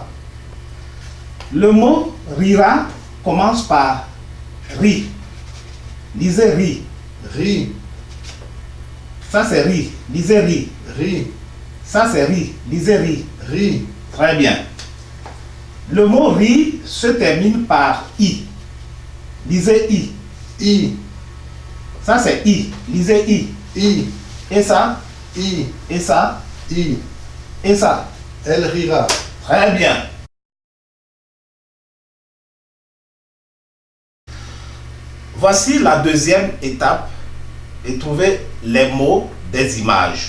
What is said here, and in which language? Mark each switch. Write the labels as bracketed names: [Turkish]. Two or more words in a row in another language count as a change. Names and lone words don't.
[French] Le mot rira commence par ri. Lisez ri. Ri. Ça c'est ri. Lisez ri. Ri. Ça c'est ri. Lisez ri. Ri. Très bien. Le mot ri se termine par i. Lisez i. I. Ça c'est i. Lisez i. I. Et ça? I. Et ça? I. Et ça? Elle rira. Très bien. Voici la deuxième étape et trouver les mots des images.